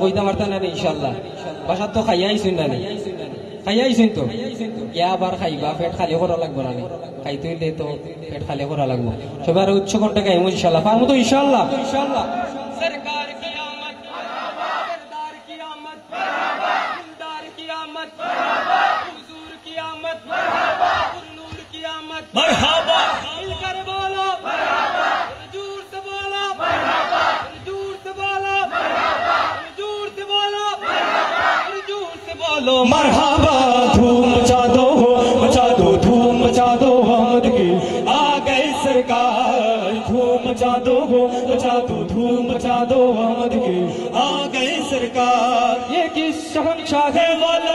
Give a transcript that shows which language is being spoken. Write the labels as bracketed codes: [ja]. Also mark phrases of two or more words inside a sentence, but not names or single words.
[bn] কইতে পারতেন না ইনশাআল্লাহ বাসাত তো খাইয়াইছেন না খাইয়াইছেন তো কে আবার খাইবা পেট খালি করা লাগবে না খাইতে হইলে তো পেট খালি করা লাগবে সবার উচ্চ কণ্ঠে গাইমু ইনশাআল্লাহ পারবো তো ইনশাআল্লাহ [ur] سرکار کی آمد سردার کی آمد دلدار کی آمد حضور کی آمد نور کی آمد مرحبا مرحبا دھوم مچا دو دھوم مچا دو آمد کی آ گئے سرکار دھوم مچا دو دھوم مچا دو آمد کی آ گئے سرکار یہ کس شہنشاہ والا